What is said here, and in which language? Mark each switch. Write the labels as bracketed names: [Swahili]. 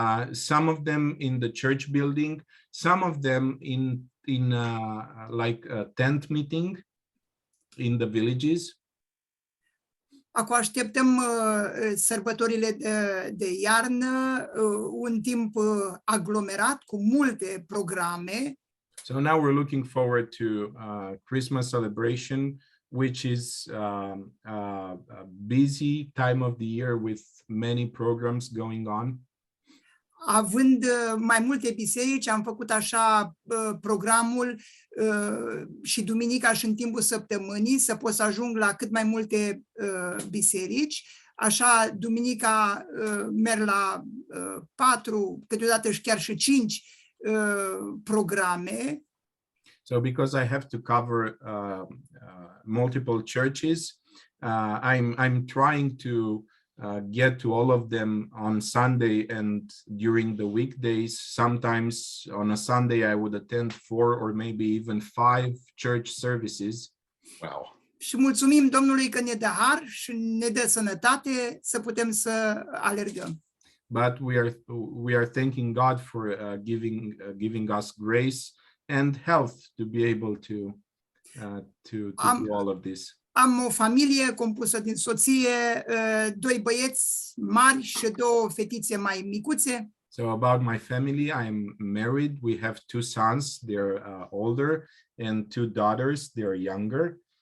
[English] Some of them in the church building, some of them in like a tent meeting in the villages. [Romanian] Acum așteptăm sărbătorile de iarnă, un timp aglomerat cu multe programe. [English] So now we're looking forward to Christmas celebration, which is a busy time of the year with many programs going on. [Romanian] Având mai multe biserici, am făcut așa programul și duminica și în timpul săptămânii să pot să ajung la cât mai multe biserici. Așa, duminica merg la 4, câteodată și chiar și 5 programe. [English] So because I have to cover multiple churches, I'm trying to get to all of them on Sunday and during the weekdays. Sometimes on a Sunday I would attend 4 or maybe even 5 church services. Wow. [Romanian] Și mulțumim Domnului că ne dă har și ne dă sănătate să putem să alergăm. [English] But we are thanking God for giving us grace and health to be able to do all of this. [Romanian] Am o familie compusă din soție, 2 băieți mari și 2 fetițe mai micuțe. [English] So about my family, I'm married. We have 2 sons, they're older, and 2 daughters, they're younger.